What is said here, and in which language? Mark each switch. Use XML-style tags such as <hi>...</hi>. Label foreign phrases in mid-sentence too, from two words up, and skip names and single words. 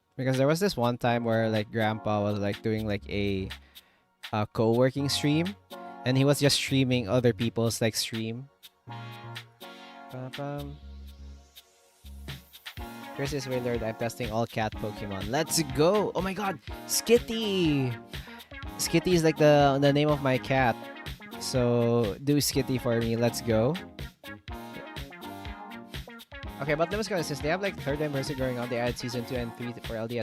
<en>Because there was this one time where like grandpa was like doing like a co-working stream, and he was just streaming other people's like stream. Ba-bam. Chris is Waylord. I'm testing all cat Pokemon. Let's go! Oh my god! Skitty! Skitty is like the name of my cat. So do Skitty for me. Let's go. Okay, but Namaskar, since they have like third anniversary going on, they added season 2 and 3 for LDS.</en>